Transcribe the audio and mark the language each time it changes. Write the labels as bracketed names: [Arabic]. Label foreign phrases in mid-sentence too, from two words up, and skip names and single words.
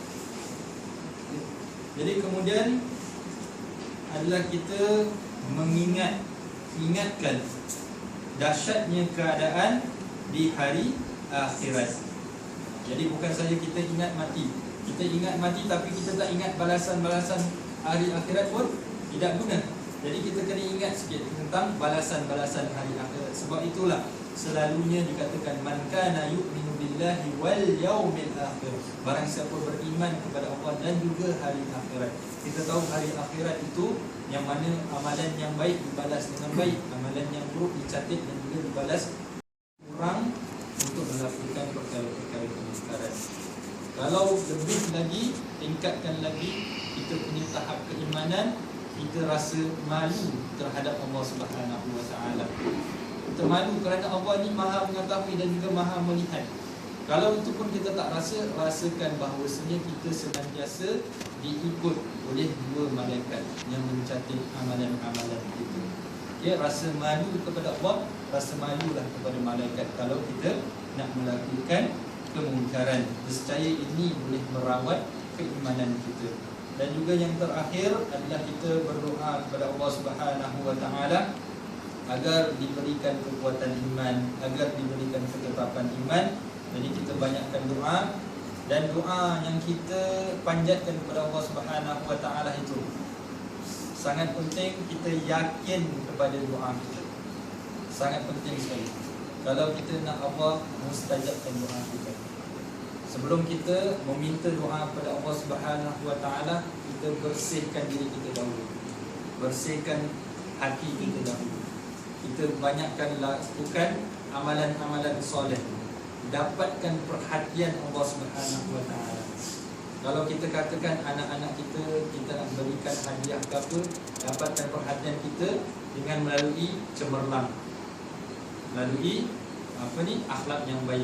[Malay] Jadi kemudian adalah kita ingatkan dahsyatnya keadaan di hari akhirat. Jadi bukan saja kita ingat mati, kita ingat mati tapi kita tak ingat balasan-balasan hari akhirat pun tidak guna. Jadi kita kena ingat sikit tentang balasan-balasan hari akhirat. Sebab itulah selalunya dikatakan [Arabic] من كان يؤمن بالله واليوم الآخر. [Malay] Barang siapa beriman kepada Allah dan juga hari akhirat. Kita tahu hari akhirat itu yang mana amalan yang baik dibalas dengan baik, amalan yang buruk dicatat dan juga dibalas kurang untuk melakukan perkara-perkara kemungkaran. Kalau lebih lagi, tingkatkan lagi kita punya tahap keimanan, kita rasa malu terhadap Allah [Arabic] سبحانه وتعالى. [Malay] Kita malu kerana Allah ni Maha mengetahui dan juga Maha melihat. Kalau itu pun kita tak rasakan bahawasanya kita senantiasa diikut oleh dua malaikat yang mencatat amalan-amalan kita. Ya, rasa malu kepada Allah, rasa malulah kepada malaikat kalau kita nak melakukan kemungkaran. Nescaya ini boleh merawat keimanan kita. Dan juga yang terakhir adalah kita berdoa kepada Allah [Arabic] سبحانه وتعالى [Malay] agar diberikan kekuatan iman, agar diberikan ketetapan iman. Jadi kita banyakkan doa, dan doa yang kita panjatkan kepada Allah [Arabic] سبحانه وتعالى [Malay] itu sangat penting kita yakin kepada doa kita. Sangat penting sekali. Kalau kita nak Allah mustajabkan doa kita. Sebelum kita meminta doa kepada Allah [Arabic] سبحانه وتعالى, [Malay] kita bersihkan diri kita dahulu. Bersihkan hati kita dahulu. Kita banyakkan lakukan amalan-amalan soleh. Dapatkan perhatian Allah [Arabic] سبحانه وتعالى. [Malay] Kalau kita katakan anak-anak kita nak berikan hadiah ke apa, dapatkan perhatian kita dengan melalui cemerlang, melalui akhlak yang baik.